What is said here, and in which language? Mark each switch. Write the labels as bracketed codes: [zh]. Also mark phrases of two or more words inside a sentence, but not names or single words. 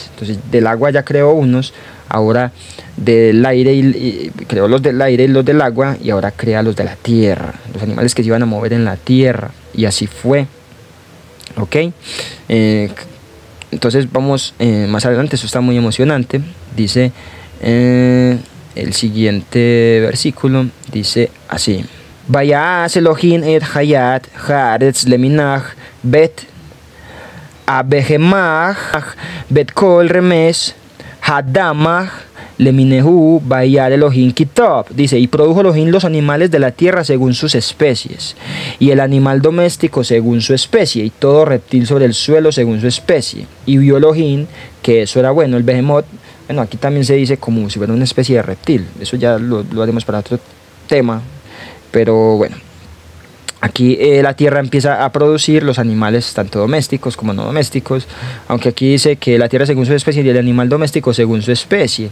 [es] Entonces del agua ya creó unos, ahora del aire creó los del aire y los del agua, y ahora crea los de la tierra, los animales que se iban a mover en la tierra, y así fue. Ok, entonces vamos más adelante, eso está muy emocionante. Dice el siguiente versículo, dice así: [he] ויעש אלהים את חית הארץ למינה ואת הבהמה ואת כל רמש האדמה למינהו וירא אלהים כי טוב. [es] Dice, y produjo Elohim los animales de la tierra según sus especies, y el animal doméstico según su especie, y todo reptil sobre el suelo según su especie. Y vio Elohim que eso era bueno. El behemoth, bueno, aquí también se dice como si fuera una especie de reptil, eso ya lo haremos para otro tema, pero bueno, aquí la tierra empieza a producir los animales tanto domésticos como no domésticos, aunque aquí dice que la tierra según su especie y el animal doméstico según su especie.